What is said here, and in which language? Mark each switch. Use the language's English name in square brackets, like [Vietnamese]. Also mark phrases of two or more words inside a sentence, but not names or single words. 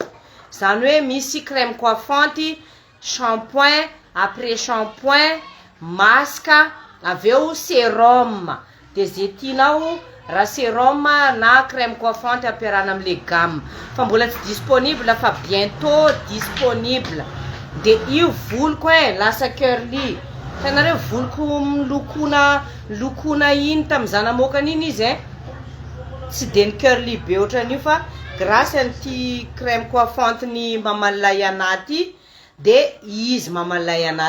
[Malagasy] Zany hoe misy [French] crème coiffante, shampoing, après shampoing, masque, [Malagasy] aveo sérum. De zay tianao raha sérum na [French] crème coiffante [Malagasy] ampiarahana amle gamme. Fa mbola tsy disponible fa [French] bientôt disponible. [Malagasy] De io voloko lasa curly. Tanareo voloko lokona iny tamin'iza namokany iny izy tsy de ny curly be ohatran'io fa grâce an'ity [French] crème coiffante [Malagasy] ny mamalaya ana ty. De izy mamalaya ana.